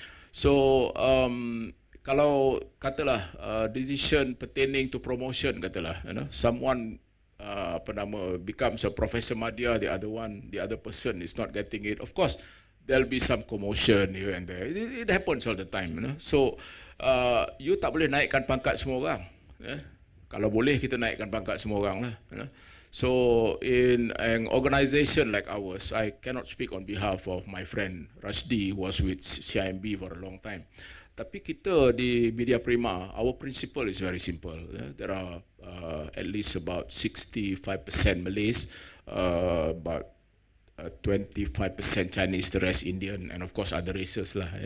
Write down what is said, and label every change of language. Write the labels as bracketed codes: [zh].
[ms] So kalau katalah [en] decision pertaining to promotion, [ms] katalah, [en] you know, someone becomes a professor madya, the other person is not getting it. Of course, there'll be some commotion here and there. It happens all the time, you know. [ms] So you tak boleh naikkan pangkat semua orang. Kalau boleh kita naikkan pangkat semua orang lah, you know. [en] So in an organisation like ours, I cannot speak on behalf of my friend Rashdi who was with CIMB for a long time. [ms] Tapi kita di [en] Media Prima, our principle is very simple. There are at least about 65% Malays, about 25% Chinese, the rest Indian, and of course other races lah.